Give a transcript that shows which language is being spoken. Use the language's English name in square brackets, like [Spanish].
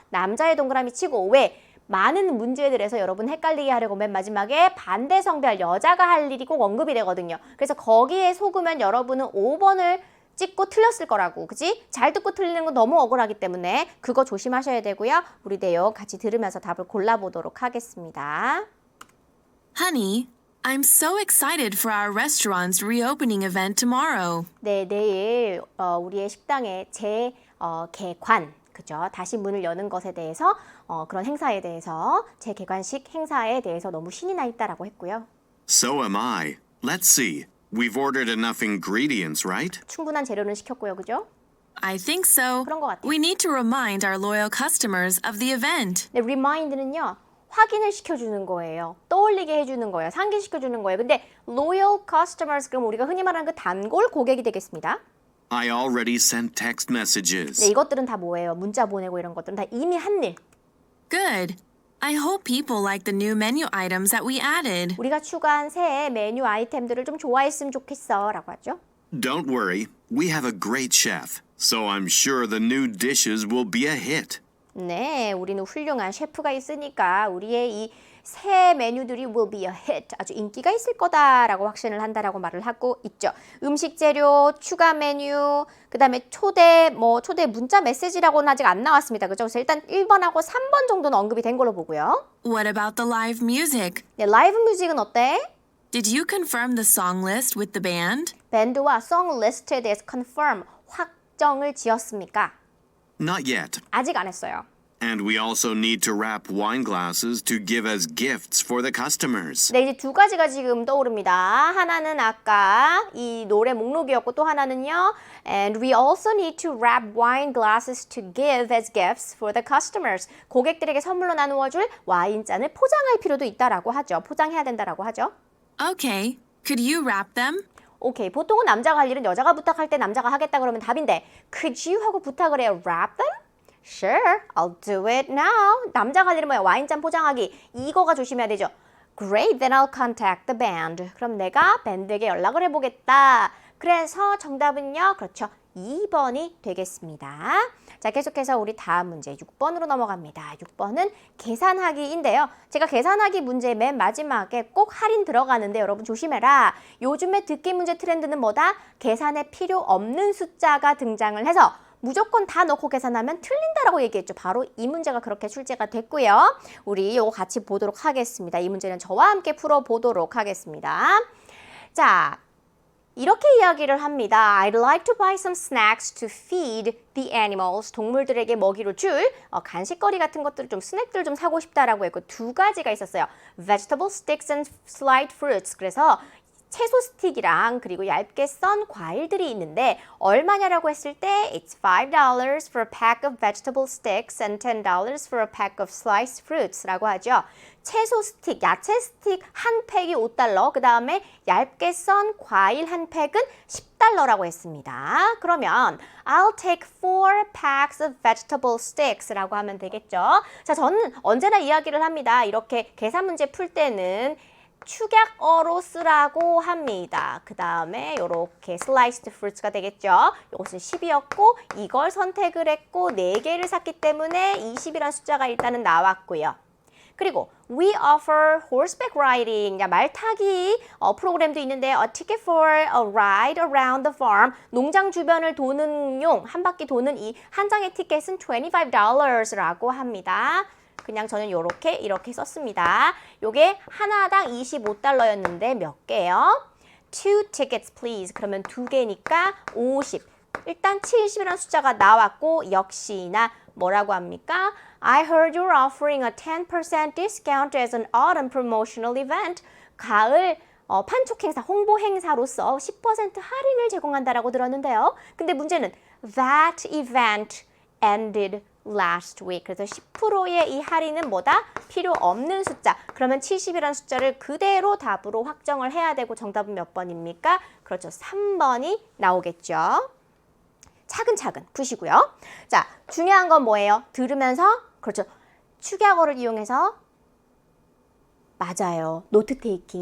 [Korean] 남자의 동그라미 치고 왜? 많은 문제들에서 여러분 헷갈리게 하려고 맨 마지막에 반대 성별 여자가 할 일이 꼭 언급이 되거든요. 그래서 거기에 속으면 여러분은 5번을 찍고 틀렸을 거라고, 그지? 잘 듣고 틀리는 건 너무 억울하기 때문에 그거 조심하셔야 되고요. 우리 내용 같이 들으면서 답을 골라보도록 하겠습니다. [English] Honey, I'm so excited for our restaurant's reopening event tomorrow. [Korean] 네, 내일 우리의 식당의 재개관, 그죠? 다시 문을 여는 것에 대해서 그런 행사에 대해서 재개관식 행사에 대해서 너무 신이 나 있다라고 했고요. [English] So am I. Let's see. We've ordered enough ingredients, right? [Korean] 충분한 재료는 시켰고요, 그죠? [English] I think so. [Korean] 그런 것 같아요. [English] We need to remind our loyal customers of the event. [Korean] 네, remind는요. 확인을 시켜주는 거예요. 떠올리게 해주는 거예요. 상기시켜주는 거예요. 근데 loyal customers 그럼 우리가 흔히 말하는 그 단골 고객이 되겠습니다. [English] I already sent text [Korean] 네, [English] messages. [Korean] 이것들은 다 뭐예요? 문자 보내고 이런 것들은 다 이미 한 일. [English] Good. I hope people like the new menu items that we added. [Korean] 우리가 추가한 새 메뉴 아이템들을 좀 좋아했으면 좋겠어 라고 하죠. [English] Don't worry. We have a great chef, so I'm sure the new dishes will be a hit. [Korean] 네, 우리는 훌륭한 셰프가 있으니까 우리의 이 새 메뉴들이 [English] will be a hit, [Korean] 아주 인기가 있을 거다라고 확신을 한다라고 말을 하고 있죠. 음식 재료, 추가 메뉴, 그 다음에 초대 문자 메시지라고는 아직 안 나왔습니다. 그죠? 그래서 일단 1번하고 3번 정도는 언급이 된 걸로 보고요. [English] What about the live music? [Korean] 네, 라이브 뮤직은 어때? [English] Did you confirm the song list with the band? [Korean] 밴드와 송 리스트에 대해서 confirm, 확정을 지었습니까? [English] Not yet. [Korean] 아직 안 했어요. [English] And we also need to wrap wine glasses to give as gifts for the customers. [Korean] 네, 이제 두 가지가 지금 떠오릅니다. 하나는 아까 이 노래 목록이었고 또 하나는요. [English] And we also need to wrap wine glasses to give as gifts for the customers. [Korean] 고객들에게 선물로 나누어 줄 와인잔을 포장할 필요도 있다라고 하죠. 포장해야 된다라고 하죠. [English] Okay. Could you wrap them? 오케이. [Korean] 보통은 남자가 할 일은 여자가 부탁할 때 남자가 하겠다 그러면 답인데 [English] could you [Korean] 하고 부탁을 해요. [English] wrap them? Sure, I'll do it now. [Korean] 남자가 할 일은 뭐야? 와인잔 포장하기. 이거가 조심해야 되죠. [English] Great, then I'll contact the band. [Korean] 그럼 내가 밴드에게 연락을 해보겠다. 그래서 정답은요. 그렇죠. 2번이 되겠습니다. 자, 계속해서 우리 다음 문제 6번으로 넘어갑니다. 6번은 계산하기인데요. 제가 계산하기 문제 맨 마지막에 꼭 할인 들어가는데 여러분 조심해라. 요즘에 듣기 문제 트렌드는 뭐다? 계산에 필요 없는 숫자가 등장을 해서 무조건 다 넣고 계산하면 틀린다라고 얘기했죠. 바로 이 문제가 그렇게 출제가 됐고요. 우리 이거 같이 보도록 하겠습니다. 이 문제는 저와 함께 풀어보도록 하겠습니다. 자, 이렇게 이야기를 합니다. [English] I'd like to buy some snacks to feed the animals. [Korean] 동물들에게 먹이로 줄 간식거리 같은 것들 좀 스낵들 좀 사고 싶다라고 했고 두 가지가 있었어요. [English] Vegetable sticks and sliced fruits. [Korean] 그래서 채소 스틱이랑 그리고 얇게 썬 과일들이 있는데 얼마냐라고 했을 때 [English] It's $5 for a pack of vegetable sticks and $10 for a pack of sliced fruits [Korean] 라고 하죠. 채소 스틱, 야채 스틱 한 팩이 $5, 그 다음에 얇게 썬 과일 한 팩은 $10라고 했습니다. 그러면 [English] I'll take 4 packs of vegetable sticks [Korean] 라고 하면 되겠죠. 자, 저는 언제나 이야기를 합니다. 이렇게 계산 문제 풀 때는 축약어로 쓰라고 합니다. 그 다음에 이렇게 sliced fruits가 되겠죠. 이것은 10이었고 이걸 선택을 했고 4개를 샀기 때문에 20이라는 숫자가 일단은 나왔고요. 그리고 [English] we offer horseback riding, [Korean] 말 타기 프로그램도 있는데 [English] a ticket for a ride around the farm, [Korean] 농장 주변을 도는 용, 한 바퀴 도는 이 한 장의 티켓은 $25라고 합니다. 그냥 저는 이렇게 썼습니다. 요게 하나당 $25였는데 몇 개요? [English] 2 tickets please. [Korean] 그러면 2개니까 50. 일단 70이라는 숫자가 나왔고 역시나 뭐라고 합니까? [English] I heard you're offering a 10% discount as an autumn promotional event. [Korean] 가을 판촉 행사, 홍보 행사로서 10% 할인을 제공한다라고 들었는데요. 근데 문제는 [English] that event ended last week. [Korean] 그래서 10%의 이 할인은 뭐다? 필요 없는 숫자. 그러면 70이라는 숫자를 그대로 답으로 확정을 해야 되고 정답은 몇 번입니까? 그렇죠. 3번이 나오겠죠. 차근차근 푸시고요. 자, 중요한 건 뭐예요? 들으면서 그렇죠. 축약어를 이용해서 맞아요. 노트 테이킹.